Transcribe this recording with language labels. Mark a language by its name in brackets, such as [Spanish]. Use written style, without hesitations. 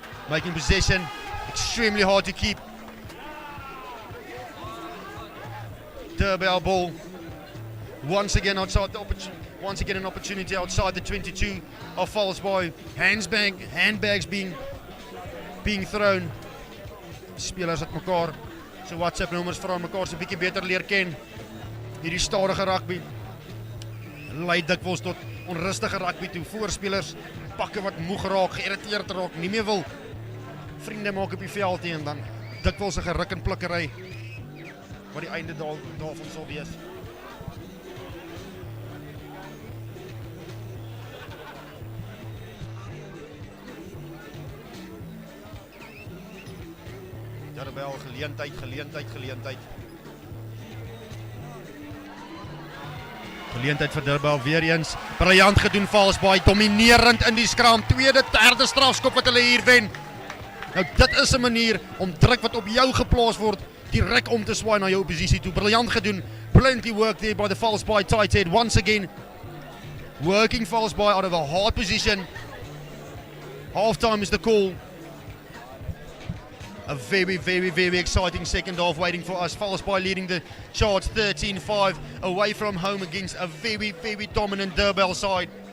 [English] Making possession extremely hard to keep. Derbell ball once again outside the once again an opportunity outside the 22 of FALSEBAY. Handbags being thrown. [Afrikaans] Spelers uit mekaar so WhatsApp nommers vra mekaar so 'n bietjie beter leer ken. Hierdie stadige rugby lei dikwels tot onrustige rugby toe. Voorspelers pakke wat moeg raak, geïrriteerd raak, nie meer wil vriende maak op die veld nie en dan dikwels 'n geruk en plikkery wat die einde daarvan sal wees. Derbell, geleentheid. Geleentheid vir Derbell weer eens. Briljant gedoen FALSEBAY, dominerend in die scrum. Tweede, derde strafskop wat hulle hier wen. Nou dit is 'n manier om druk wat op jou geplaas word direk om te swaai na jou oppositie toe. Briljant gedoen. [English] Plenty work there by the FALSEBAY tight head once again. Working FALSEBAY out of a hard position. Half-time is the call. A very exciting second half waiting for us. FALSEBAY leading the charge 13-5 away from home against a very dominant Derbell side.